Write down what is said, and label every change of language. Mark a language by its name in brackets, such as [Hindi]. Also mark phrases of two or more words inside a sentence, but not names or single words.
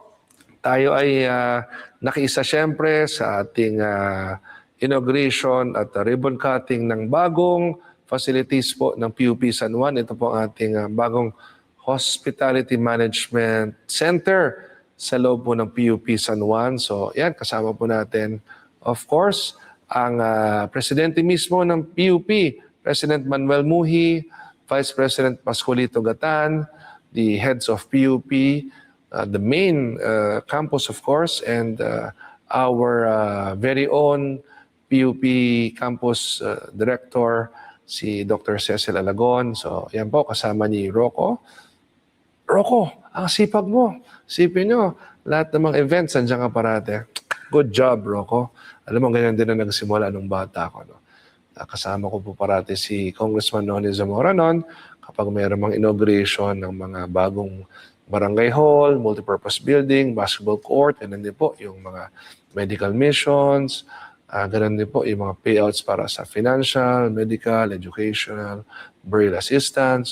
[Filipino] Tayo ay nakiisa siyempre sa ating inauguration at [English] ribbon cutting [Filipino] ng bagong facilities po ng PUP San Juan. Ito po ang ating bagong Hospitality Management Center sa loob po ng PUP San Juan. So yan, kasama po natin, [English] of course, [Filipino] ang presidente mismo ng PUP, President Manuel Muhi, Vice President Pascualito Gatan, [English] the heads of PUP, the main campus, of course, and our very own PUP campus director, [Filipino] si Dr. Cecil Alagon. So, yan po, kasama ni Rocco. Rocco, ang sipag mo. Sipin nyo, lahat ng mga events, nandiyan ka parate. [English] Good job, Rocco. [Filipino] Alam mo, ganyan din na nagsimula nung bata ko. No? Kasama ko po parate si Congressman Noni Zamora noon kapag mayroong mga inauguration ng mga bagong barangay hall, [English] multipurpose building, basketball court, and then [Filipino] din po yung mga [English] medical missions, [Filipino] ganun din po yung mga payouts para sa [English] financial, medical, educational, burial assistance.